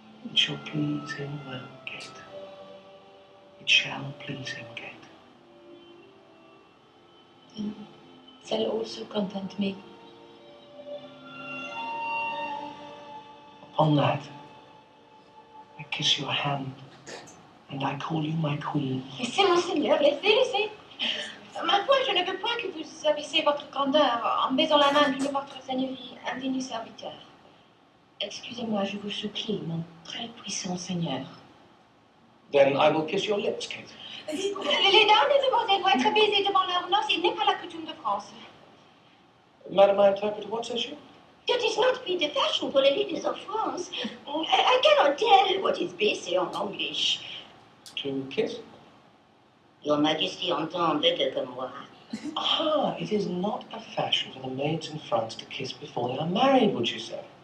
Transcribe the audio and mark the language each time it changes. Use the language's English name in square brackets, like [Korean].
[English] It shall please him well, Kate. It shall please him, Kate. Then shall also content me. Upon that, I kiss your hand, and I call you my queen. [French] Laissez, monseigneur, laissez. Ma foi, je ne veux point que vous abaissez votre candeur en baisant la main d'une votre seigneurie indigne serviteur. Excusez-moi, je vous supplie, mon très puissant seigneur. [English] Then I will kiss your lips, Kate. [French] Les dames et demoiselles doivent être baisées devant leur noces. Il n'est pas la coutume de France. [English] Madam, my interpreter, what says she? That is not be the fashion for the ladies of France. I cannot tell what is base en English. To kiss? Your Majesty [French] entend [English] better [French] que moi. [English] Ah, it is not a fashion for the maids in France to kiss before they are married, would you say?